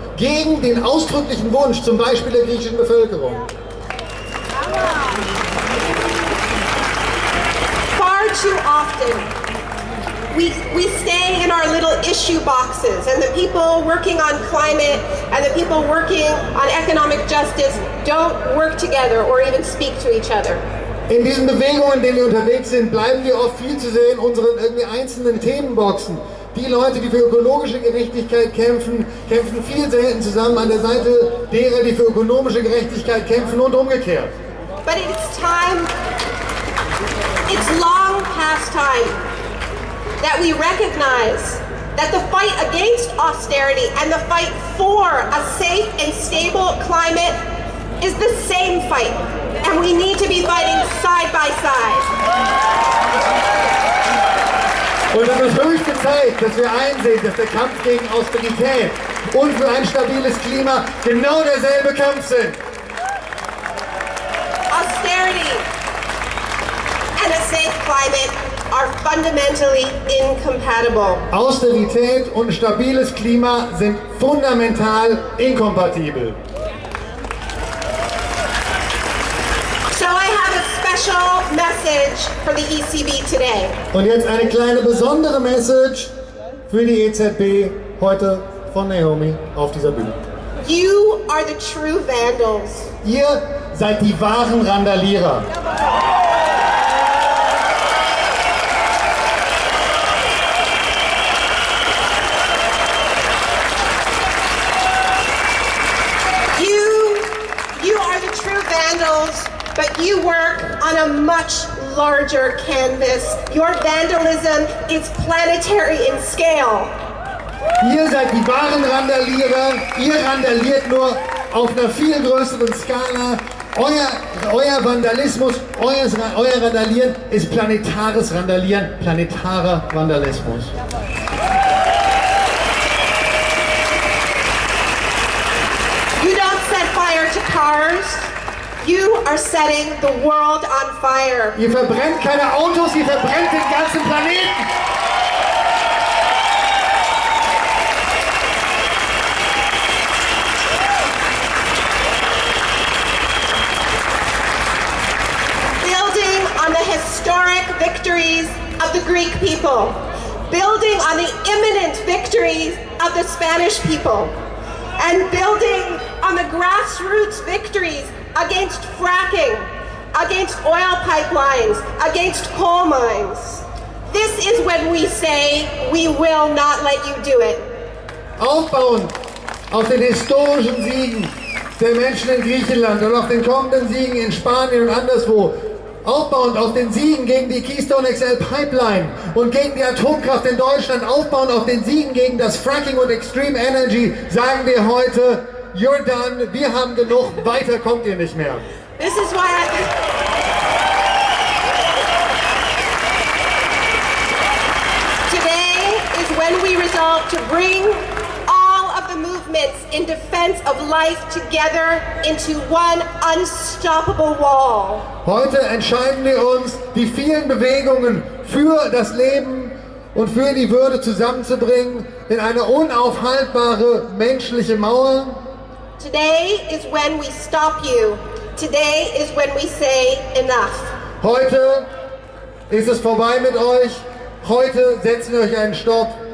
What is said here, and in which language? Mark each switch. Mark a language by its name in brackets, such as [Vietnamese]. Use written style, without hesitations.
[German] Gegen den ausdrücklichen Wunsch, zum Beispiel der griechischen Bevölkerung. [English] Far too often, we stay in our little issue boxes, and the people working on climate and the people working on economic justice don't work together or even speak to each other. [German] In diesen Bewegungen, in denen wir unterwegs sind, bleiben wir oft viel zu sehr in unseren irgendwie einzelnen Themenboxen. Die Leute, die für ökologische Gerechtigkeit kämpfen, kämpfen viel selten zusammen an der Seite derer, die für ökonomische Gerechtigkeit kämpfen, und umgekehrt. [English] But it's long past time that we recognize that the fight against austerity and the fight for a safe and stable climate is the same fight, and we need to be fighting side by side. [German] Und es ist höchste Zeit, dass wir einsehen, dass der Kampf gegen Austerität und für ein stabiles Klima genau derselbe Kampf sind. [English] Austerity and a safe climate are fundamentally incompatible. [German] Austerität und stabiles Klima sind fundamental inkompatibel. [English] So I have a special message for the ECB today. [German] Und jetzt eine kleine besondere Message für die EZB heute von Naomi auf dieser Bühne. [English] You are the true vandals. [German] Ihr seid die wahren Randalierer. [English] You are the true vandals, but you work on a much larger canvas. Your vandalism is planetary in scale. [German] Ihr seid die wahren Randalierer, ihr randaliert nur auf einer viel größeren Skala. Euer Vandalismus, euer Randalieren ist planetares Randalieren, planetarer Vandalismus. [English] You don't set fire to cars, you are setting the world on fire. [German] Ihr verbrennt keine Autos, ihr verbrennt den ganzen Planeten. [English] On the historic victories of the Greek people, building on the imminent victories of the Spanish people, and building on the grassroots victories against fracking, against oil pipelines, against coal mines. This is when we say we will not let you do it. [German] Aufbauen auf den historischen Siegen der Menschen in Griechenland und auf den kommenden Siegen in Spanien und anderswo. Aufbauend auf den Siegen gegen die Keystone XL Pipeline und gegen die Atomkraft in Deutschland, aufbauend auf den Siegen gegen das Fracking und Extreme Energy, sagen wir heute, [English] you're done, [German] wir haben genug, weiter kommt ihr nicht mehr. [English] This is why Today is when we resolve to bring the movements in defense of life together into one unstoppable wall. [German] Heute entscheiden wir uns, die vielen Bewegungen für das Leben und für die Würde zusammenzubringen in eine unaufhaltbare menschliche Mauer. [English] Today is when we stop you. Today is when we say enough. [German] Heute ist es vorbei mit euch. Heute setzen wir euch einen Stopp.